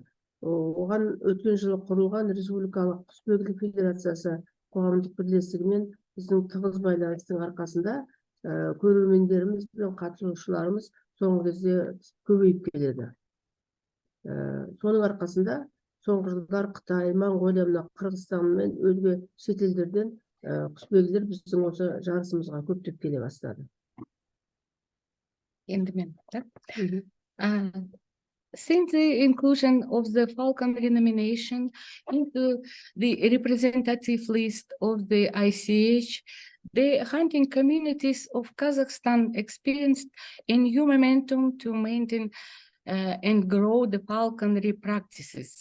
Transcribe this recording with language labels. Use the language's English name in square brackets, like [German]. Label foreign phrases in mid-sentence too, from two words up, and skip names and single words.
[Kazakh] Оған өткен жылы құрылған Республикалық құсбегілік федерациясы қоғамдық бірлестігімен біздің тығыз байланыстың арқасында көрермендеріміз бен қатысушыларымыз соңғы кезде көбейіп келеді. Соның арқасында соңғы жылдар Қытай, Монголия, Қырғызстан мен өзге шетелдерден құсбегілер біздің осы жарысымызға көптеп келе бастады. Енді мен, [English] since the inclusion of the Falconry nomination into the representative list of the ICH, the hunting communities of Kazakhstan experienced a new momentum to maintain and grow the falconry practices.